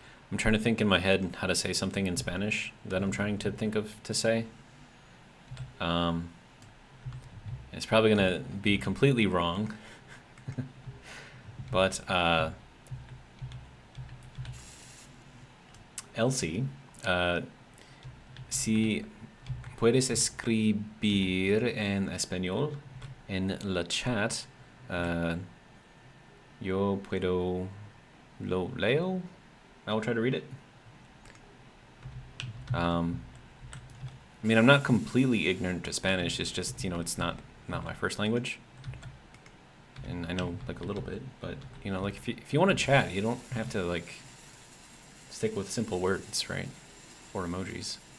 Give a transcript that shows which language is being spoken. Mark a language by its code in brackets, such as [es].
[en] I'm trying to think in my head how to say something in Spanish that I'm trying to think of to say. It's probably gonna be completely wrong, but Elsie, [es] si puedes escribir en español en la chat, yo puedo lo leo. [en] I will try to read it. I mean, I'm not completely ignorant to Spanish. It's just, you know, it's not my first language, and I know like a little bit. But you know, like if you want to chat, you don't have to like stick with simple words, right? Or emojis.